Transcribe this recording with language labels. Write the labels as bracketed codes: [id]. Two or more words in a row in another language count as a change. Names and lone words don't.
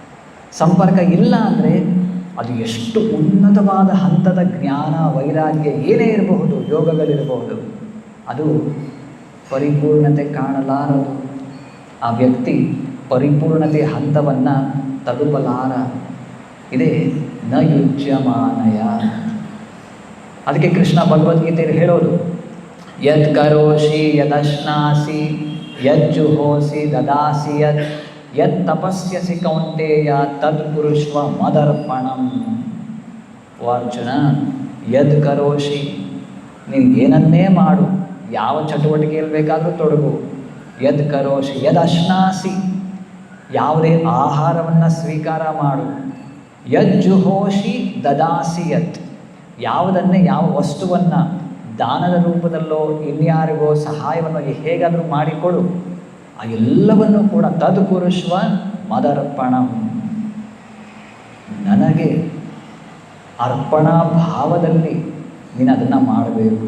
[kn] ಸಂಪರ್ಕ ಇಲ್ಲ ಅಂದರೆ ಅದು ಎಷ್ಟು ಉನ್ನತವಾದ ಹಂತದ ಜ್ಞಾನ ವೈರಾಗ್ಯ ಏನೇ ಇರಬಹುದು, ಯೋಗಗಳಿರಬಹುದು, ಅದು ಪರಿಪೂರ್ಣತೆ ಕಾಣಲಾರದು. ಆ ವ್ಯಕ್ತಿ ಪರಿಪೂರ್ಣತೆಯ ಹಂತವನ್ನು ತಲುಪಲಾರ. [sa] ಇದೇ ನ ಯುಜ್ಯಮಾನಯ. [kn] ಅದಕ್ಕೆ ಕೃಷ್ಣ ಭಗವದ್ಗೀತೆಯಲ್ಲಿ ಹೇಳೋದು, [sa] ಯದ್ ಕರೋಷಿ ಯದಶ್ನಾಸಿ ಯಜ್ಜುಹೋಸಿ ದದಾಸಿ ಯತ್ ತಪಸ್ಯಸಿ ಕೌಂತೆಯ ತದ್ ಕುರುಷ್ವ ಮದರ್ಪಣಂ. ಓ ಅರ್ಜುನ, ಯದ್ ಕರೋಷಿ, [kn] ನೀವು ಏನನ್ನೇ ಮಾಡು, ಯಾವ ಚಟುವಟಿಕೆಯಲ್ಲಿ ಬೇಕಾದರೂ ತೊಡಗು. [sa] ಯದ್ ಕರೋಷಿ ಯದಶ್ನಾಸಿ, [kn] ಯಾವುದೇ ಆಹಾರವನ್ನು ಸ್ವೀಕಾರ ಮಾಡು. [sa] ಯಜ್ಜುಹೋಷಿ ದದಾಸಿ ಯತ್, [kn] ಯಾವುದನ್ನೇ, ಯಾವ ವಸ್ತುವನ್ನು ದಾನದ ರೂಪದಲ್ಲೋ ಇನ್ಯಾರಿಗೋ ಸಹಾಯವನ್ನು ಹೇಗಾದರೂ ಮಾಡಿಕೊಡು. ಆ ಎಲ್ಲವನ್ನೂ ಕೂಡ [sa] ತದ್ ಕುರುಷ್ವ ಮದರ್ಪಣಂ, [kn] ನನಗೆ ಅರ್ಪಣಾ ಭಾವದಲ್ಲಿ ನೀನು ಅದನ್ನು ಮಾಡಬೇಕು.